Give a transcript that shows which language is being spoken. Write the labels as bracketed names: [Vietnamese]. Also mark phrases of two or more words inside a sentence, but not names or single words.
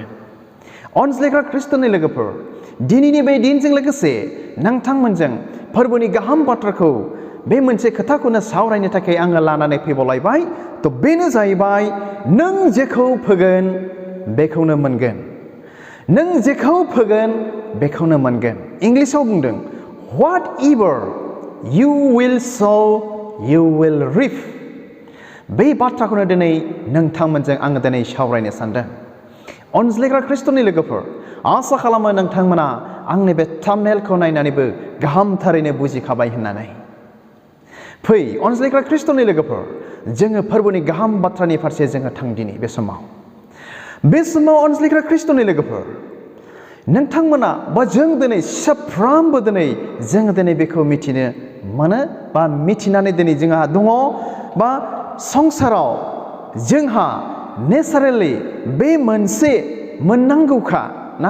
[Bodo] अनज्लायग्रा ख्रिस्टनि लोगोफोर, दिनैनि बे दिनजों लोगोसे नोंथांमोनजों फोरबोनि गाहाम बाथ्राखौ बे मोनसे खोथाखौनो सावरायनो थाखाय आङो लानानै फैबावलायबाय। बेनो जाहैबाय, नों जेखौ फोगोन बेखौनो मोनगोन। नों जेखौ फोगोन बेखौनो मोनगोन। इंलिसाव बुंदों, [English] whatever you will sow you will reap। [Bodo] बे बाथ्राखौनो दिनै नोंथांमोनजों आङो दिनै सावरायनो सानदों। अनज्लायग्रा ख्रिस्टनि लोगोफोर, आसा खालामो नोंथांमोना आंनि बे थाम्बनेलखौ नायनानैबो गाहामथारैनो बुजिखाबाय होननानै। फै अनज्लायग्रा ख्रिस्टनि लोगोफोर, जोङो फोरबोनि गाहाम बाथ्रानि फारसे जोङो थांदिनि बे समाव अनज्लायग्रा ख्रिस्टनि लोगोफोर, नोंथांमोना बा जों दिनै साफ्रोमबो जोङो दिनै बेखौ मिथिनो मोनो बा मिथिनानै दिनै जोंहा दङ बा संसाराव जोंहा नेचारेलि बे मोनसे मोननांगौखा ना।